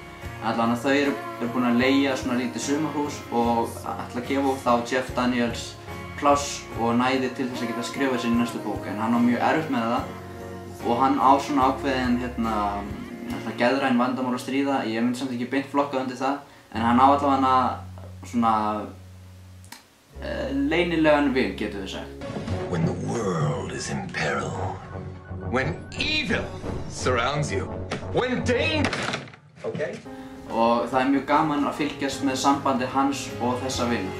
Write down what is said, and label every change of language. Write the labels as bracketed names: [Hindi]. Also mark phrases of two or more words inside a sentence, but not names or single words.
[Icelandic] Allavega þau eru búin að leigja svona lítið sumarhús og ætla að gefa þá Jeff Daniels pláss og næði til þess að geta skrifað sér í næstu bók en hann á mjög erfitt með það og hann á svona ákveðin geðræn vandamál að stríða. Ég myndi samt ekki beint flokkað undir það en hann á allavega svona leynilegan vin, getur við sagt. [English] When the world is in peril, when evil surrounds you, when danger. Okay. [Icelandic] Og það er mjög gaman að fylgjast með sambandi hans og þessa vinur.